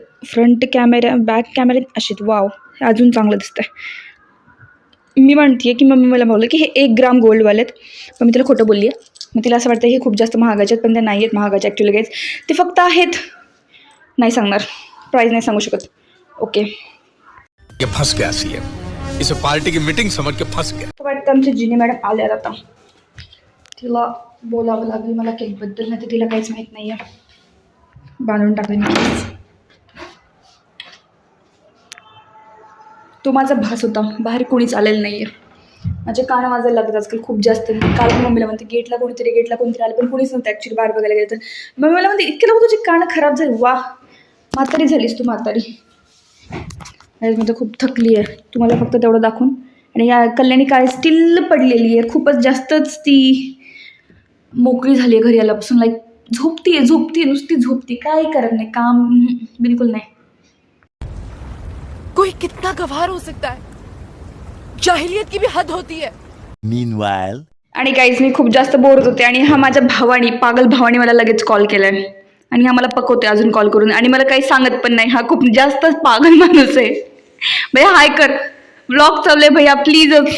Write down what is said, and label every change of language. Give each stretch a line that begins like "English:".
Marathi: Front camera back camera असे wow हे अजून चांगलं दिसतंय. मी म्हणते की मम्मी मला बोललं की हे 1 ग्राम गोल्डवाले आहेत. पण मी तिला खोटं बोलली आहे. मग तिला असं वाटतं हे खूप जास्त महागाचे आहेत पण ते नाही आहेत महागाचे ॲक्च्युली गाईज. ते फक्त आहेत नाही सांगणार प्राईस नाही सांगू शकत. ओके
Hindi: ये फंस गया सीएम, इसे पार्टी की मीटिंग समझ के फंस गया.
Marathi: वाटतं आमची जिनी मॅडम आल्या आता. तिला बोलावं लागेल मला केकबद्दल नाही तर तिला काहीच माहीत नाही आहे. बांधून टाकले मी. तो माझा भास होता. बाहेर कोणीच आलेलं नाही आहे. माझे कानं वाजायला लागतात आजकाल खूप जास्त. काल मम्मीला म्हणते गेटला कोणीतरी आले पण कोणीच नव्हतं ॲक्च्युली बाहेर बघायला गेलं तर. मम्मी मला म्हणते इतके लोक तुझी कानं खराब झाली. वा म्हातारी झालीस तू म्हातारी. मी तर खूप थकली आहे. तुम्हाला फक्त तेवढं दाखवून. आणि या कल्याणी काय स्टिल पडलेली आहे. खूपच जास्तच ती मोकळी झाली आहे घरी आल्यापासून. लाईक झोपती नुसती झोपती. काही करत नाही काम बिलकुल नाही.
Hindi: कोई कितना गवार हो सकता है. जाहिलियत की भी हद होती है.
English: Meanwhile.
Marathi: आणि काहीच मी खूप जास्त बोर होत होते आणि हा माझ्या पागल भावाने मला लगेच कॉल केलाय आणि हा मला पकवते अजून कॉल करून आणि मला काही सांगत पण नाही. हा खूप जास्तच पागल माणूस आहे. भैया हाय कर व्लॉग चालले भैया प्लीज.